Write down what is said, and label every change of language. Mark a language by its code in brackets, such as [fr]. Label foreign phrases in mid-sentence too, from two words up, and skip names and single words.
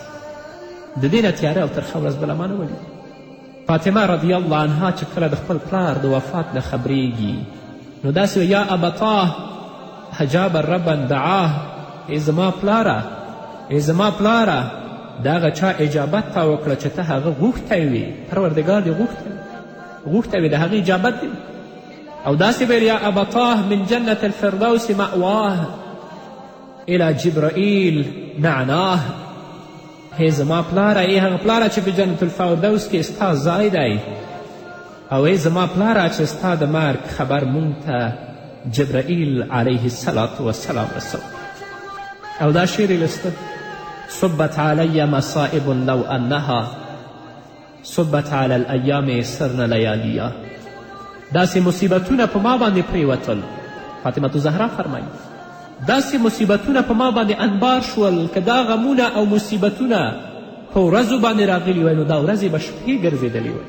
[ps] د دې نه تیاره او ترخه ورځ بله ما نه وه لیدلې. فاطمه [ar] رضی الله عنها [ps] چې کله د خپل پلار د وفات نه خبریږي نو داسې [ar] یا ابتاه حجاب ربا دعاه، [ps] ای زما پلاره، ای زما پلاره، د هغه چا اجابت تا وکړه چې ته هغه غوښتی وي، پروردګار دې غوښتی وي، د هغې اجابت دې او داسې ویل [ar] یا ابتاه من جنة الفردوس مأواه الى جبرائیل نعناه، [ps] ای زما پلاره، ای هغه پلاره چې په جنت الفردوس کې ستا ځای دی، او ای زما پلاره چې ستا د مرګ خبر مونږ ته جبرائیل [ar] علیه الصلاة والسلام [ps] رسول. او دا شعر یې لوسته: [ar] صبت علی مصائب لو انها صبت علی الایام سرن لیالیا. [ps] داسې مصیبتونه په ما باندې پریوتل، فاطمة زهرا فرمایي داسې مصیبتونه په ما باندې انبار شول که دا غمونه او مصیبتونه په ورځو باندې راغلي وی نو دا ورځې به شپې ګرځېدلې وی.